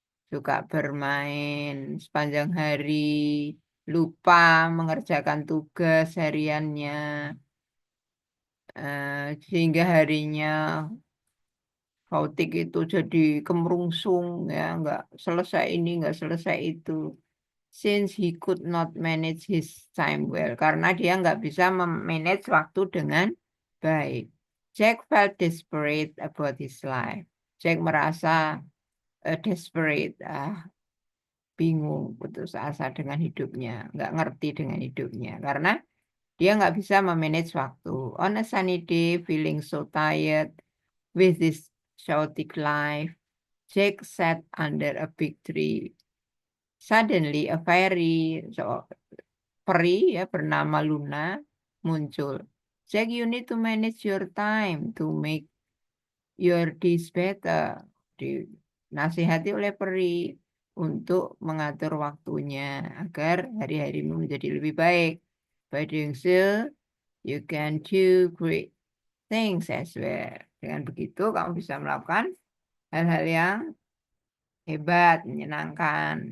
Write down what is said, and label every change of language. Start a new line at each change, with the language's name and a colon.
Indonesian: Suka bermain sepanjang hari, lupa mengerjakan tugas hariannya, sehingga harinya Kautik itu jadi kemerungsung ya, nggak selesai ini, nggak selesai itu.
English: Since he could not manage his time well,
Indonesian: karena dia nggak bisa memanage waktu dengan baik.
English: Jack felt desperate about his life.
Indonesian: Jack merasa desperate, bingung, putus asa dengan hidupnya, nggak ngerti dengan hidupnya, karena dia nggak bisa memanage waktu.
English: On a sunny day, feeling so tired with this chaotic life, Jack sat under a big tree. Suddenly, a fairy,
Indonesian: peri ya bernama Luna muncul.
English: Jack, you need to manage your time to make your days better.
Indonesian: Dinasihati oleh peri untuk mengatur waktunya agar hari-harimu menjadi lebih baik.
English: By doing so, you can do great things as well.
Indonesian: Dengan begitu, kamu bisa melakukan hal-hal yang hebat, menyenangkan.